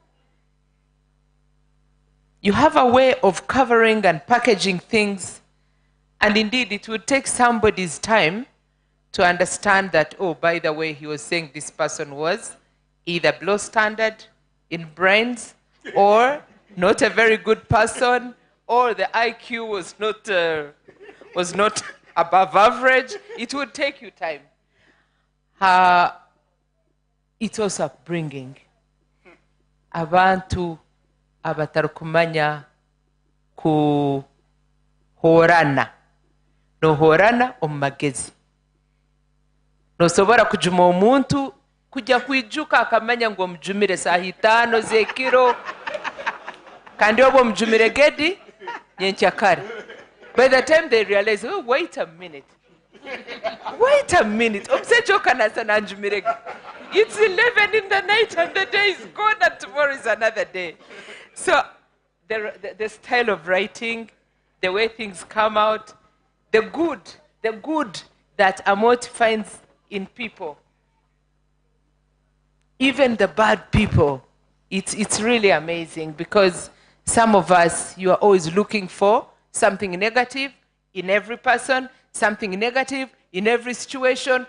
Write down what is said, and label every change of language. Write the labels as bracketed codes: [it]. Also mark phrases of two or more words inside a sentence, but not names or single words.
[en] You have a way of covering and packaging things, and indeed it would take somebody's time to understand that, oh, by the way, he was saying this person was either below standard in brains, or not a very good person, or the IQ was not above average. It would take you time. It's also upbringing. [ttj] Abantu abatarukumanya horana nohorana omu magezi nosobora kujuma omuntu kujya kwijuka akamanya ngu omujumire saaha 5 z'ekiro kandi oba omujumire gedi nyenkya kare. [en] By the time they realize, oh, wait a minute, [ttj] omusajja okanasa nanjumire gedi. [en] It's 11 in the night and the day is gone and tomorrow is another day. So the style of writing, the way things come out, the good that Amot finds in people, even the bad people, it's really amazing, because some of us, you are always looking for something negative in every person, something negative in every situation.